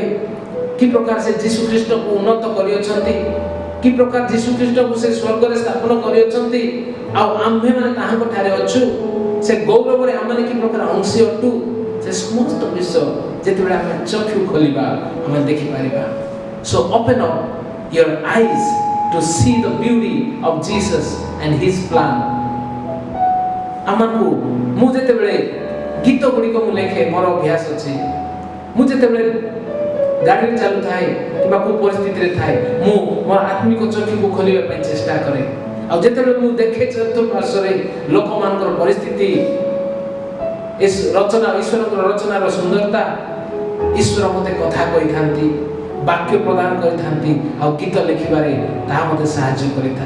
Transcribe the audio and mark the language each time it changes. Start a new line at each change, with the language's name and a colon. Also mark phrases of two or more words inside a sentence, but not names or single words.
Odia: କି ପ୍ରକାର ସେ ଯୀଶୁ ଖ୍ରୀଷ୍ଟକୁ ଉନ୍ନତ କରିଅଛନ୍ତି, କି ପ୍ରକାର ଯୀଶୁ ଖ୍ରୀଷ୍ଟକୁ ସେ ସ୍ୱର୍ଗରେ ସ୍ଥାପନ କରିଅଛନ୍ତି, ଆଉ ଆମ୍ଭେମାନେ ତାହାଙ୍କ ଠାରେ ଅଛୁ। ସେ ଗୌରବରେ ଆମମାନେ କି ପ୍ରକାର ଅଂଶୀ ଅଟୁ, ସେ ସମସ୍ତ ବିଷୟ ଯେତେବେଳେ ଆମେ ଚକ୍ଷୁ ଖୋଲିବା, ଆମେ ଦେଖିପାରିବା।
English: So open up your eyes to see the beauty of Jesus and his plan.
Odia: ଆମକୁ ମୁଁ ଯେତେବେଳେ ଗୀତ ଗୁଡ଼ିକ ମୁଁ ଲେଖେ, ମୋର ଅଭ୍ୟାସ ଅଛି, ମୁଁ ଯେତେବେଳେ ଗାଡ଼ିରେ ଚାଲୁଥାଏ କିମ୍ବା କେଉଁ ପରିସ୍ଥିତିରେ ଥାଏ, ମୁଁ ମୋର ଆତ୍ମିକ ଚକ୍ଷୁକୁ ଖୋଲିବା ପାଇଁ ଚେଷ୍ଟା କରେ। ଆଉ ଯେତେବେଳେ ମୁଁ ଦେଖେ ଚତୁଃପାର୍ଶ୍ୱରେ ଲୋକମାନଙ୍କର ପରିସ୍ଥିତି, ରଚନା, ଈଶ୍ୱରଙ୍କର ରଚନାର ସୁନ୍ଦରତା, ଈଶ୍ୱର ମୋତେ କଥା କହିଥାନ୍ତି, ବାକ୍ୟ ପ୍ରଦାନ କରିଥାନ୍ତି, ଆଉ ଗୀତ ଲେଖିବାରେ ତାହା ମୋତେ ସାହାଯ୍ୟ କରିଥାଏ।